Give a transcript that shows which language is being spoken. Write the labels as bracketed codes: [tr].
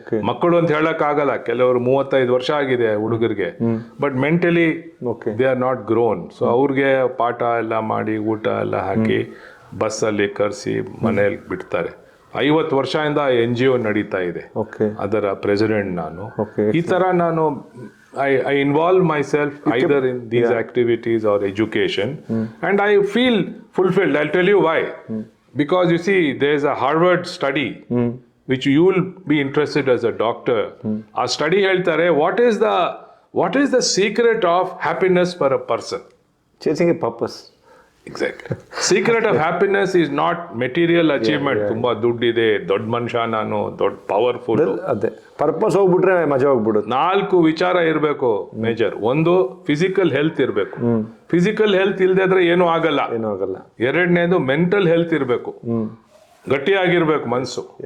[kn] ಮಕ್ಕಳು ಅಂತ ಹೇಳಕ್ ಆಗಲ್ಲ, ಕೆಲವರು 35 ವರ್ಷ ಆಗಿದೆ ಹುಡುಗರಿಗೆ, [en] But mentally they are not grown. [kn] So ಅವ್ರಿಗೆ ಪಾಠ ಎಲ್ಲ ಮಾಡಿ, ಊಟ ಎಲ್ಲ ಹಾಕಿ, ಬಸ್ಸಲ್ಲಿ ಕರೆಸಿ ಮನೆಯಲ್ಲಿ ಬಿಡ್ತಾರೆ. 50 ವರ್ಷದಿಂದ NGO ನಡೀತಾ ಇದೆ, ಅದರ ಪ್ರೆಸಿಡೆಂಟ್ ನಾನು. ಈ ತರ ನಾನು [en] I involve myself either in these activities or education, and I feel fulfilled. I'll tell you why. Because you see, there's a Harvard study which you will be interested as a doctor. A study [kn] ಹೇಳ್ತಾರೆ, [en] what is the secret of happiness for a person? Chasing a purpose. Exactly. Secret of happiness is not material achievement. [kn] ತುಂಬಾ ದುಡ್ಡಿದೆ, ದೊಡ್ಡ ಮನುಷ್ಯ ನಾನು, ದೊಡ್ಡ powerful. ಅದೇ purpose ಹೋಗ್ಬಿಟ್ರೆ ಮಜಾ ಹೋಗ್ಬಿಡುತ್ತೆ. 4 ವಿಚಾರ ಇರಬೇಕು ಮೇಜರ್. ಒಂದು, ಫಿಸಿಕಲ್ ಹೆಲ್ತ್ ಇರಬೇಕು. ಫಿಸಿಕಲ್ ಹೆಲ್ತ್ ಇಲ್ಲದೆ ಇದ್ರೆ ಏನೂ ಆಗಲ್ಲ. ಎರಡನೇದು, ಮೆಂಟಲ್ ಹೆಲ್ತ್ ಇರಬೇಕು, ಗಟ್ಟಿಯಾಗಿರ್ಬೇಕು ಮನಸ್ಸು.